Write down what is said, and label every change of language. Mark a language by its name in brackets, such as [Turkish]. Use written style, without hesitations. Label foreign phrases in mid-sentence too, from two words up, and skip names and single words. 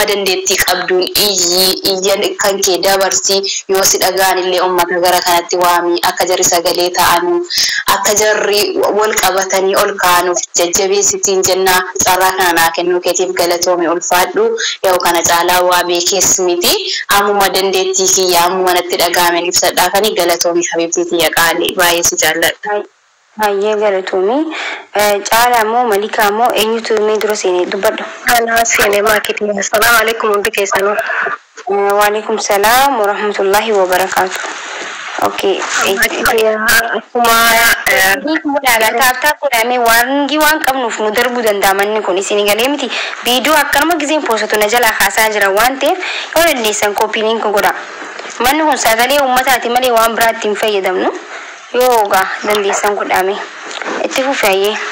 [Oromo] dandeettii qabduun iyyan kan kee dabarsi yoo si dhagaan illee ummata gara kanatti waami akka jarri sagalee ta'anu akka jarri wal qabatanii ol kaanuuf jajjabeessitiin jenna carraa kana naa kennuu keetiif galatoome ulfaadhu yoo kana caalaa waa beekees miti ammuma dandeettii kiyya ammuma natti dhagaame ibsadhaa kani galatoome habibtii kiyya qaalii baay'ee si jaalladha. Hayyee galatoome caalaa moo Malika moo eenyutu mee dura seenee dubbadhu? Ana seenee maakitii. [Arabic] السلام عليكم [Oromo] hundi keessanuu. [Arabic] وعليكم السلام ورحمة الله وبركاته. [Oromo] Okay. Taaptaa kudhame waangi waan qabnuuf nu darbuu danda'a manni kun isin galee miti viidiyoo akkanuma gizeen poosatu na jalaa haasaa jira waan ta'eef yoo dandeessan kooppiiliin kun godha manni kun sagalee uummataati malee waan biraatti hin fayyadamnu yoo gaa dandeessan kudhame itti fufaayyee.